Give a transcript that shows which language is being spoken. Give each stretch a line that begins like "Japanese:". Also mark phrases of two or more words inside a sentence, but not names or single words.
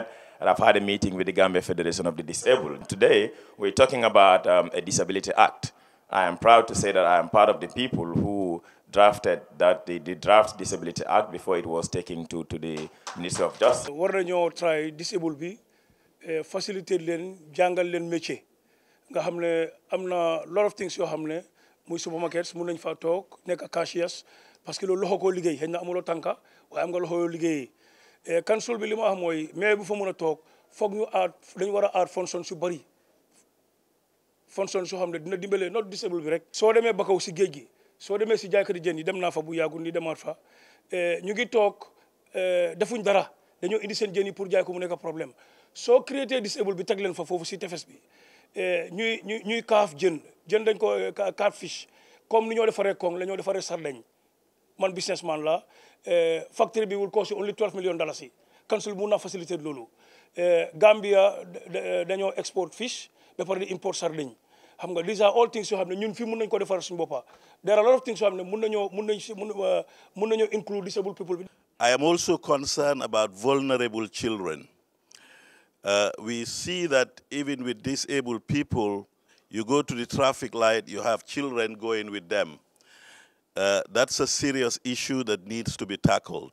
English: And I've had a meeting with the Gambia Federation of the Disabled. Today, we're talking about a Disability Act. I am proud to say that I am part of the people who drafted the draft Disability Act before it was taken to the Ministry of Justice.
Wolof: War nañoo try disabled bi faciliter leen jàngal leen métier nga xam ne am na
English: lot of things
Wolof: yoo xam ne muy supermarkets mun nañ fa toog nekk cashiers
French: parce que
Wolof: loolu loxo koo liggéey xëy na amuloo tànka waaye am nga loxo yoo liggéeyee council bi li ma wax mooy mais bu fa mën a toog foog ñu aar dañu war a aar functions yu bëri functions yoo xam ne dina dimbale
English: not disabled
Wolof: bi rek soo demee Bakaw si géej gi soo demee si jaaykati jën yi dem naa fa bu yàggul ni demaat fa ñu ngi toog defuñ dara dañoo indi seen jën yi pour jaay ko mu nekk problème soo créé disabled bi teg leen fa foofu si tefes bi ñuy kaaf jën dañ ko catfish comme ni ñoo defaree kong la ñoo defaree sardeñ man businessman la factory bi
English: will cost only $12 million
Wolof: council mun naa faciliter loolu Gambia dañoo export fish ba pare di import sardeñ xam nga
English: these are all things
Wolof: yoo xam ne ñun fii mun nañ ko defar suñu boppa
English: there are a lot of things
Wolof: yoo xam ne mun nañoo
English: include disabled people. I am also concerned about vulnerable children. We see that even with disabled people, you go to the traffic light, you have children going with them. That's a serious issue that needs to be tackled.